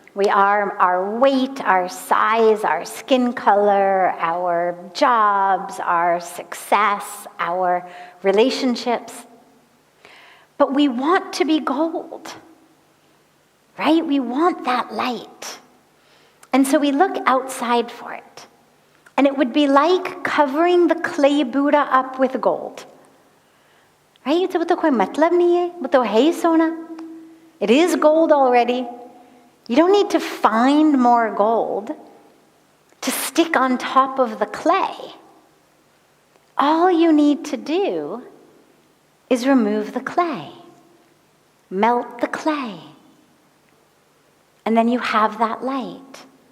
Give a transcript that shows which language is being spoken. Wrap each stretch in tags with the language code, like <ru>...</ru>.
<en>We are our weight, our size, our skin color, our jobs, our success, our relationships. But we want to be gold, right? We want that light. And so we look outside for it. And it would be like covering the clay Buddha up with gold. Right?</en> <hi>वो तो कोई मतलब नहीं है, वो तो है ही सोना.</hi> <en>It is gold already. You don't need to find more gold to stick on top of the clay. All you need to do is remove the clay. Melt the clay. And then you have that light.</en>